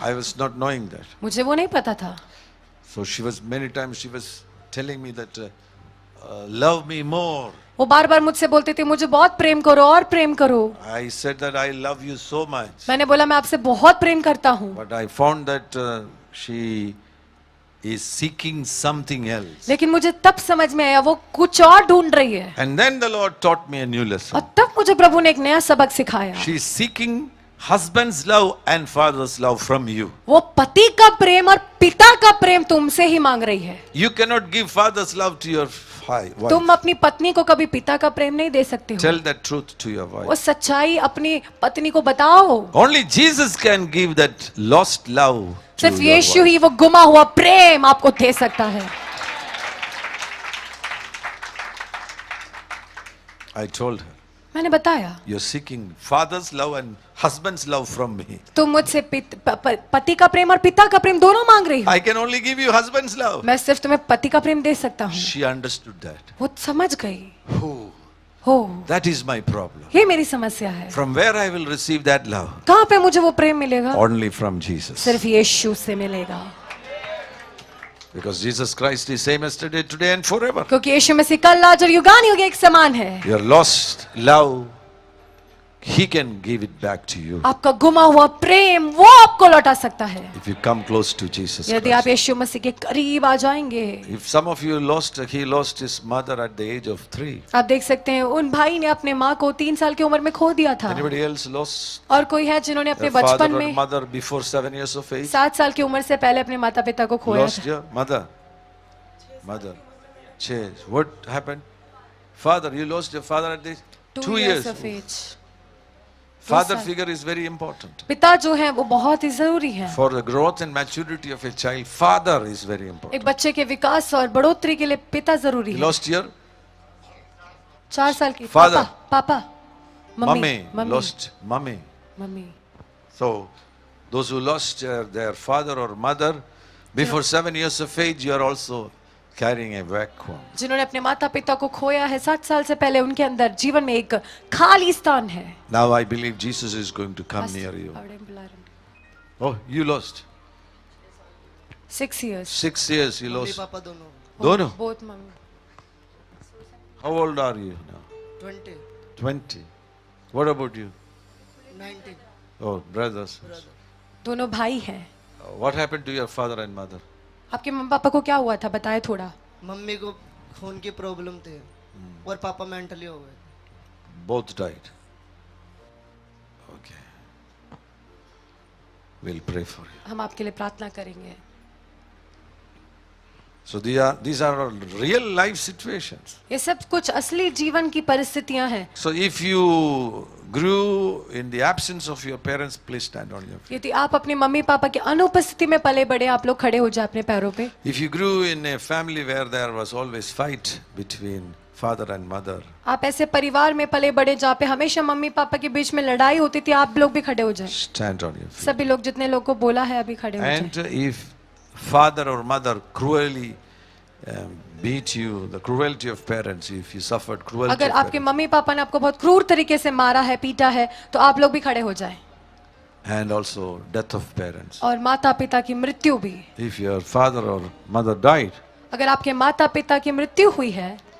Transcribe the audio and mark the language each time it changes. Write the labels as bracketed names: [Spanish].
[English] I was not knowing that. [Hindi] मुझे वो नहीं पता था. [English] So she was many times she was telling me that love me more. [Hindi] वो बार बार मुझसे बोलते थे मुझे बहुत प्रेम करो और प्रेम करो. [English] I said that I love you so much. [Hindi] मैंने बोला मैं आपसे बहुत प्रेम करता हूँ. [English] But I found that she is seeking something else. [Hindi] लेकिन मुझे तब समझ में आया वो कुछ और ढूंढ रही है. [English] And then the Lord taught me a new lesson. [Hindi] और तब मुझे प्रभु ने एक नया सबक सिखाया. [English] She is seeking husband's love and father's love from you. [Hindi] वो पति का प्रेम और पिता का प्रेम तुमसे ही मांग रही है. [English] You cannot give father's love to your wife. [Hindi] तुम अपनी पत्नी को कभी पिता का प्रेम नहीं दे सकते हो. [English] Tell that truth to your [Hindi] वो [English] wife. [Hindi] सच्चाई अपनी पत्नी को बताओ. [English] Only Jesus can give that lost love to [Hindi] सिर्फ [English] your [Hindi] यीशु [English] wife. [Hindi] ही वो गुमा हुआ प्रेम आपको दे सकता है. [English] I told her, [Hindi] मैंने बताया [English] you're seeking father's love and husband's love from me. [Hindi] तुम मुझसे पति का प्रेम और पिता का प्रेम दोनों मांग रही हो. [English] I can only give you husband's love. [Hindi] मैं सिर्फ तुम्हें पति का प्रेम दे सकता हूँ. [English] She understood that. [Hindi] वो समझ गई. [English] Oh, हो that is my problem. [Hindi] ये मेरी समस्या है. [English] From where I will receive that love? [Hindi] कहाँ पे मुझे वो प्रेम मिलेगा? [English] Only from Jesus. [Hindi] सिर्फ यीशु से मिलेगा. [English] Because Jesus Christ is same yesterday, today and forever. [Hindi] क्योंकि यीशु मसीह कल आज और युगानुयुग एक समान है. [English] Your lost love, He can give it back to you. [Hindi] आपका गुमा हुआ प्रेम वो आपको लौटा सकता है. [English] If you come close to Jesus [Hindi] यदि आप [English] Christ. [Hindi] यीशु मसीह के करीब आ जाएंगे. [English] If some of you he lost his mother at the age of 3. [Hindi] आप देख सकते हैं उन भाई ने अपने माँ को 3 साल की उम्र में खो दिया था. [English] Anybody else lost [Hindi] और कोई है जिन्होंने अपने [English] their father [Hindi] बचपन [English] or [Hindi] में [English] mother before 7 years of age? [Hindi] 7 साल की उम्र से पहले अपने माता पिता को खोया [English] Lost [Hindi] था. [English] your mother? Mother. Change. What happened? Father, you lost your father at the 2 years. of age. Father [Hindi] साल. [English] figure is very important. [Hindi] पिता जो है वो बहुत ही जरूरी है. [English] For the growth and maturity of a child, father is very important. [Hindi] एक बच्चे के विकास और बढ़ोतरी के लिए पिता जरूरी [English] You [Hindi] है. [English] lost your [Hindi] 4 साल की [English] Father. [Hindi] पापा [English] mummy, [Hindi] mummy [English] lost mummy. [Hindi] Mummy. [English] So, those who lost their father or mother before 7 years of age, you are also carrying a vacuum. [Hindi] जिन्होंने अपने माता पिता को खोया है 7 साल से पहले उनके अंदर जीवन में एक खाली स्थान है. [English] Now I believe Jesus is going to come near you. Oh, you lost 6 years. 6 years. You lost. [Hindi] पापा दोनों. Dono. [English] Both मम्मी. How old are you now? 20, 20. What about you? 19. Oh, brothers. [Hindi] दोनों भाई हैं. [English] What happened to your father and mother? [Hindi] आपके mummy papa को क्या हुआ था बताए थोड़ा. मम्मी को खून की प्रॉब्लम थे और पापा मेंटली हो गए. [English] Both died. Okay. We'll pray for you. [Hindi] हम आपके लिए प्रार्थना करेंगे। [English] So these are all real life situations. [Hindi] ये सब कुछ असली जीवन की परिस्थितियां हैं। [English] So if you grew in the absence of your parents, please stand on your feet. [Hindi] यदि आप अपने मम्मी पापा की अनुपस्थिति में पले बड़े, आप लोग खड़े हो जाए अपने पैरों पे। [English] If you grew in a family where there was always fight between father and mother, [Hindi] आप ऐसे परिवार में पले बड़े जहाँ पे हमेशा मम्मी पापा के बीच में लड़ाई होती थी, आप लोग भी खड़े हो जाए। [English] stand on your feet. [Hindi] सभी लोग, जितने लोग को बोला है अभी खड़े हो जाए। [English] And if father or mother cruelly beat you, the cruelty of parents, if you suffered cruelty [Hindi] अगर [English] of [Hindi] आपके [English] parents, [Hindi] मम्मी पापा ने आपको बहुत क्रूर तरीके से मारा है, पीटा है, तो आप लोग भी खड़े हो जाए। [English] and also death of parents. [Hindi] और माता पिता की मृत्यु भी, [English] If your father or mother died, [Hindi] अगर आपके माता पिता की मृत्यु हुई है,